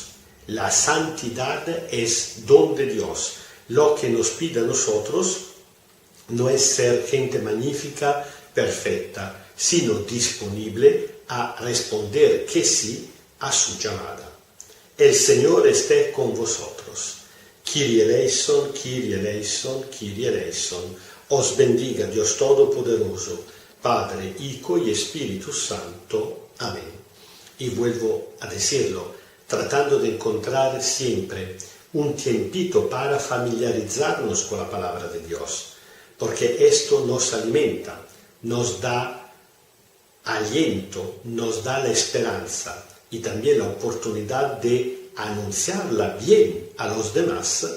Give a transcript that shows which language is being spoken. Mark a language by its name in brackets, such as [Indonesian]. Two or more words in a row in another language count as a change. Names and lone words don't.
[Spanish] La santidad es don de Dios. Lo que nos pide a nosotros no es ser gente magnífica, perfecta, sino disponible a responder que sí a su llamada. El Señor esté con vosotros. [Greek] Κύριε ἐλέησον, Κύριε ἐλέησον, Κύριε ἐλέησον. [Spanish] Os bendiga Dios Todopoderoso, Padre, Hijo y Espíritu Santo. Amén. Y vuelvo a decirlo, tratando de encontrar siempre un tiempito para familiarizarnos con la palabra de Dios, porque esto nos alimenta, nos da aliento, nos da la esperanza y también la oportunidad de anunciarla bien a los demás.